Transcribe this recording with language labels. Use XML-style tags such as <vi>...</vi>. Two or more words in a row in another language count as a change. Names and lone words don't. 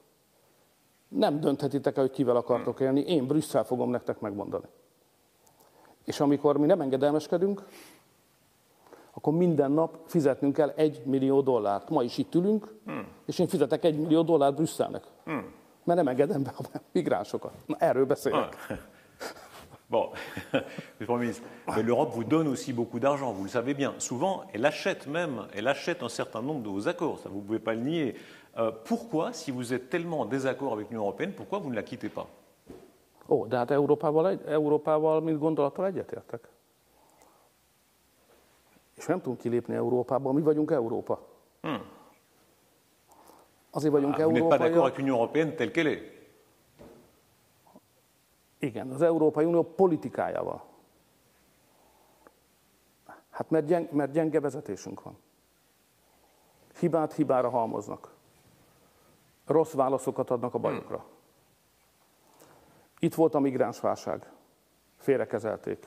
<hu>Nem dönthetitek el, hogy kivel akartok élni, én Brüsszel fogom nektek megmondani. És amikor mi nem engedelmeskedünk, akkor minden nap fizetnünk kell $1 millió. Ma is itt ülünk, és én fizetek $1 millió Brüsszelnek. Mert nem engedem be a migránsokat. Na, erről beszélek.</hu> <fr>Bon, Premier ministre, mais l'Europe vous donne aussi beaucoup d'argent, vous le savez bien. Souvent, elle achète un certain nombre de vos accords, ça vous ne pouvez pas le nier. Pourquoi, si vous êtes tellement en désaccord avec l'Union européenne, pourquoi vous ne la quittez pas?</fr> <hu>Ó, de hát Európával mint gondolattal egyetértek. És nem tudunk kilépni Európából, mi vagyunk Európa. Azért vagyunk</hu> <fr>Vous n'êtes pas</fr> <hu>európaiak.</hu> <fr>d'accord avec l'Union européenne telle qu'elle est?</fr> <hu>Igen, az Európai Unió politikájával. Hát mert gyenge vezetésünk van. Hibát hibára halmoznak. Rossz válaszokat adnak a bajokra. Itt volt a migránsválság, félrekezelték.</hu>